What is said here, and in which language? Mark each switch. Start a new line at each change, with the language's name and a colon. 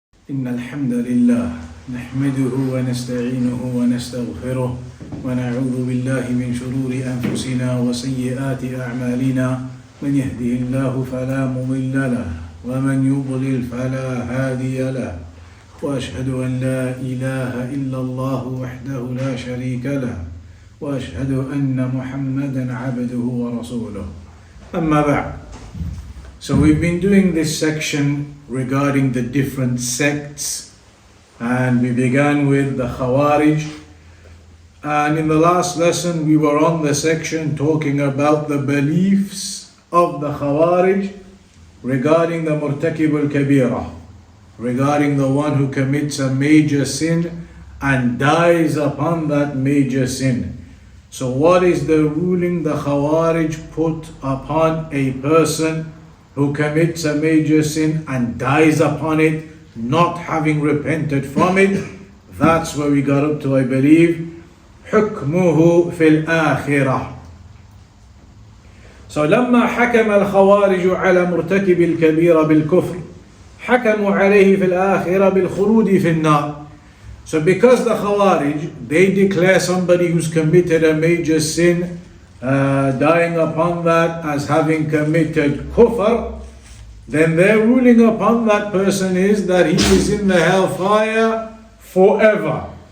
Arabic: إن الحمد لله نحمده ونستعينه ونستغفره ونعوذ بالله من شرور أنفسنا وسيئات أعمالنا، من يهده الله فلا مضل له ومن يضلل فلا هادي له، وأشهد أن لا إله إلا الله وحده لا شريك له، وأشهد أن محمدا عبده ورسوله. أما بعد.
English: So we've been doing this section regarding the different sects, and we began with the Khawarij, and in the last lesson we were on the section talking about the beliefs of the Khawarij regarding the Murtakib al-Kabira, regarding the one who commits a major sin and dies upon that major sin. So what is the ruling the Khawarij put upon a person who commits a major sin and dies upon it, not having repented from it? That's where we got up to, I believe.
Arabic: حكمه في الآخرة. So لما حكم الخوارج على مرتكب الكبيرة بالكفر حكموا عليه في الآخرة بالخلود في النار.
English: So because the Khawarij, they declare somebody who's committed a major sin, dying upon that as having committed kufr, then their ruling upon that person is that he is in the hellfire forever.